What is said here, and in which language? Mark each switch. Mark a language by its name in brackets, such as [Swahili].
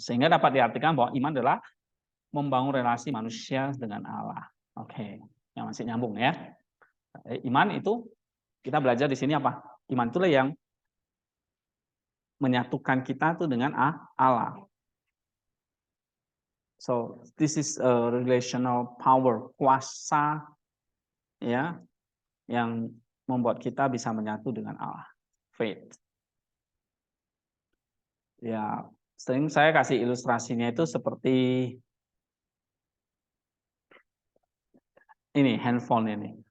[Indonesian] Sehingga dapat diartikan bahwa iman adalah membangun relasi manusia dengan Allah. Oke, yang masih nyambung ya. Iman itu kita belajar di sini apa? Iman itulah yang menyatukan kita tuh dengan Allah. [English] So, this is a relational power, kuasa [Indonesian] ya, yang membuat kita bisa menyatu dengan Allah. Faith. Ya, sering saya kasih ilustrasinya itu seperti ini, handphone ini.